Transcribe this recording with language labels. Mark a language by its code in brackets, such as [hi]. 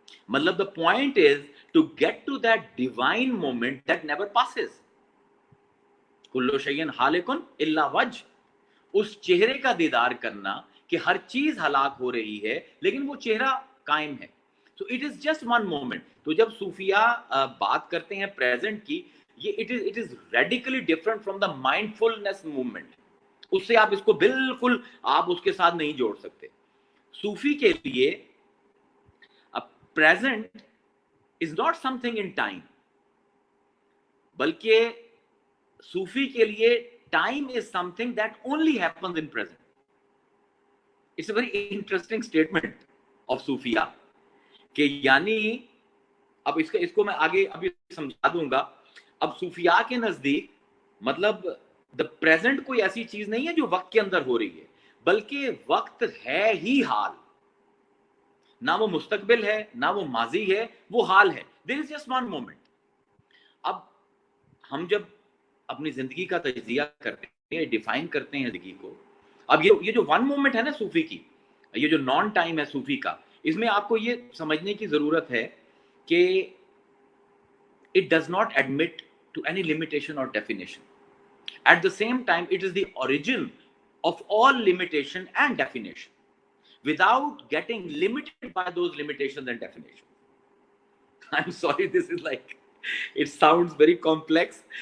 [hi] मतलब [en] The point is to get to that divine moment that never passes. [ar] कुल्लु शैइन हालिकुन इल्ला वज्ह, [hi] उस चेहरे का दीदार करना कि हर चीज हलाक हो रही है लेकिन वो चेहरा कायम है। [en] तो it is just one moment. [hi] तो जब सूफिया बात करते हैं प्रेजेंट की, ये [en] it is radically different from the mindfulness movement. [hi] उससे आप इसको बिल्कुल आप उसके साथ नहीं जोड़ सकते. सूफी के लिए [en] present is not something in time, [hi] बल्कि सूफी के लिए [en] time is something that only happens in present. It's a very interesting statement of [hi] सूफिया कि यानी अब इसको मैं आगे अभी समझा दूंगा. अब सूफिया के नजदीक मतलब द प्रेजेंट कोई ऐसी चीज नहीं है जो वक्त के अंदर हो रही है, बल्कि वक्त है ही हाल. ना वो मुस्तकबिल है, ना वो माजी है, वो हाल है. [en] There is just one moment. [hi] अब हम जब अपनी जिंदगी का तजिया करते हैं, डिफाइन करते हैं जिंदगी को, अब ये जो वन मोमेंट है ना सूफी की, ये जो नॉन टाइम है सूफी का, इसमें आपको ये समझने की जरूरत है कि [en] it does not admit to any limitation or definition. At the same time, it is the origin of all limitation and definition, without getting limited by those limitations and definitions. I'm sorry, this is like, it sounds very complex.